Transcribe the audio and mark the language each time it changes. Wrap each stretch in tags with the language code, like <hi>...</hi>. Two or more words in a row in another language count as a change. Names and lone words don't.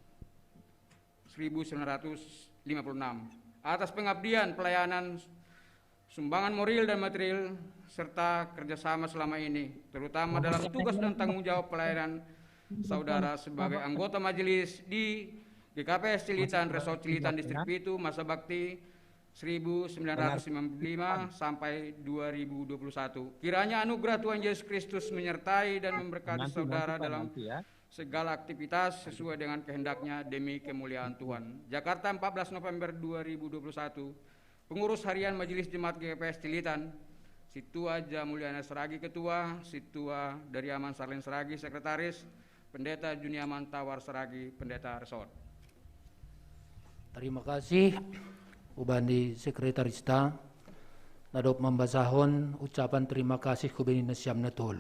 <id>1956, atas pengabdian, pelayanan, sumbangan moral dan material, serta kerjasama selama ini, terutama dalam tugas dan tanggung jawab pelayanan saudara sebagai anggota majelis di GKPS Cilitan, Resort Cilitan, Distrik Pitu, masa bakti 1995 sampai 2021. Kiranya anugerah Tuhan Yesus Kristus menyertai dan memberkati saudara dalam segala aktivitas sesuai dengan kehendaknya demi kemuliaan Tuhan. Jakarta, 14 November 2021. Pengurus Harian Majelis Jemaat GKPS Cilitan, Situa Jamuliana Seragi Ketua, Situa dari Aman Salen Seragi Sekretaris, Pendeta Juniaman Tawar Seragi Pendeta Resort. Terima kasih</id> <bts>Ubandi Sekretarista nadop membasahon</bts> <id>ucapan terima kasih</id> <bts>kubini nasyam na tolo.</bts>